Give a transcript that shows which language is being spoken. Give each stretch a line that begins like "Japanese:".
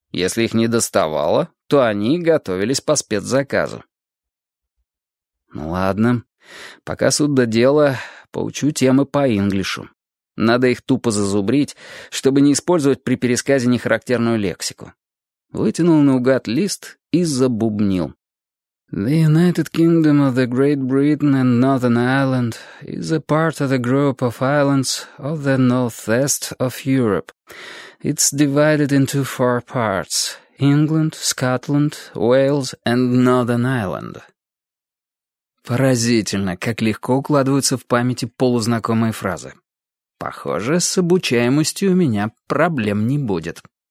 Russian: Если их не доставало, то они готовились по спецзаказу. Ну ладно, пока суд да дело, поучу темы по инглишу. Надо их тупо зазубрить, чтобы не использовать при пересказе нехарактерную лексику. Вытянул наугад лист и забубнил.
English: The United Kingdom of the Great Britain and Northern Ireland is a part of the group of islands of the northwest of Europe. It's divided into 4 parts: England, Scotland, Wales and Northern Ireland.
Russian: Поразительно, как легко укладываются в памяти полузнакомые фразы. Похоже, с обучаемостью у меня проблем не будет.